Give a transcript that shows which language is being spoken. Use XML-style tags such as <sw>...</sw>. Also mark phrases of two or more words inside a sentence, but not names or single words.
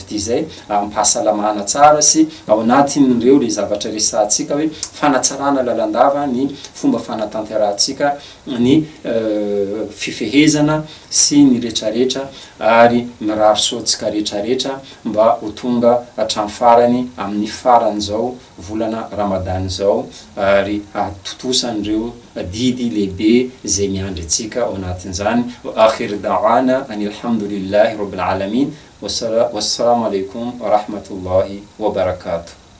<mg>ty zay, ampahasalamana tsara sy ao anatin'ireo le zavatra resatsika hoe fanatsarana lalandava ny fomba fanatanterantsika ny fifehezana sy ny rehetrarehetra, ary miraro soatsika rehetrarehetra mba ho tonga hatramin'ny farany amin'ny farany zao volana Ramadan zao, ary atotosan'ireo didy lehibe zay miandry atsika ao anatin'izany.</mg> <ar>آخر دعوانا أن الحمد لله رب العالمين والسلام عليكم ورحمة الله وبركاته.</ar>